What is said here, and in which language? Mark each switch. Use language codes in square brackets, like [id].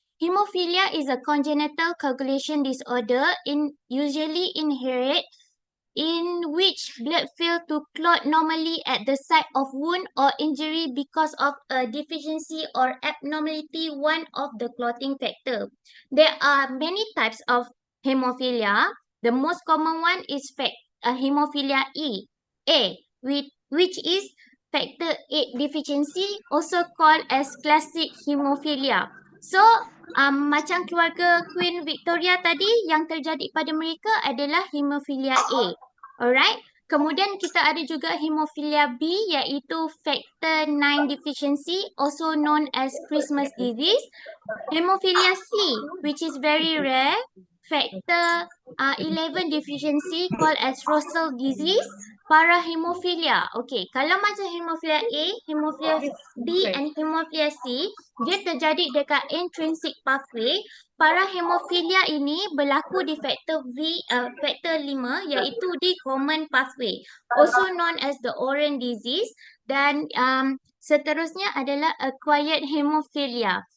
[en] Hemophilia is a congenital coagulation disorder usually inherited in which blood fails to clot normally at the site of wound or injury because of a deficiency or abnormality one of the clotting factor. There are many types of hemophilia. The most common one is hemophilia A, which is factor 8 deficiency, also called as classic hemophilia. [ms] So, macam keluarga Queen Victoria tadi, yang terjadi pada mereka adalah hemophilia A. Alright. Kemudian kita ada juga hemophilia B, iaitu factor 9 deficiency, [en] also known as Christmas disease. Hemophilia C, which is very rare, factor 11 deficiency, called as Russell disease. [ms] Parahemophilia. Okey, kalau macam hemophilia A, hemophilia B and hemophilia C, dia terjadi dekat intrinsic pathway. Parahemophilia ini berlaku di factor 5, iaitu di common pathway, [en] also known as the orange disease. [ms] Dan seterusnya adalah acquired hemophilia.